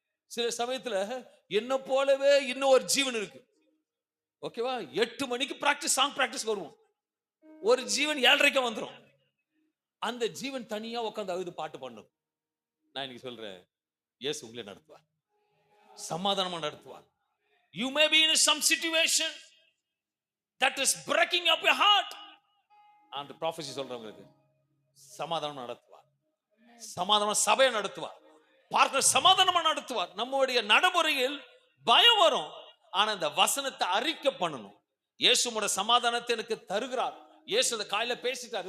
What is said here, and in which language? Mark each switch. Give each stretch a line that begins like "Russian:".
Tamil: சில சமயத்துல என்ன போலவே இன்னும் ஒரு ஜீவன் இருக்கு. ஓகேவா? 8 மணிக்கு சாங் பிராக்டிஸ் வருவோம். ஒரு ஜீவன் 7:30 வந்துடும். அந்த ஜீவன் தனியா உட்காந்து அழுது பாட்டு பண்ணும். நான் இன்னைக்கு சொல்றேன், இயேசு உங்களை நடத்துவார், சமாதானமா நடத்துவார்.
English: You may be in some situation that is breaking up your heart.
Tamil: and prophecy சொல்றவங்களுக்கு சமாதானம் நடத்துவார், சமாதான சபையை நடத்துவார், பார்க்க சமாதானமா நடத்துவார். நம்முடைய நடைமுறையில் பயம் வரும், ஆனா இந்த வசனத்தை அறிக்கை பண்ணணும். இயேசுவோட சமாதானத்தை எனக்கு தருகிறார். இயேசு அந்த காலையில பேசிட்டார்.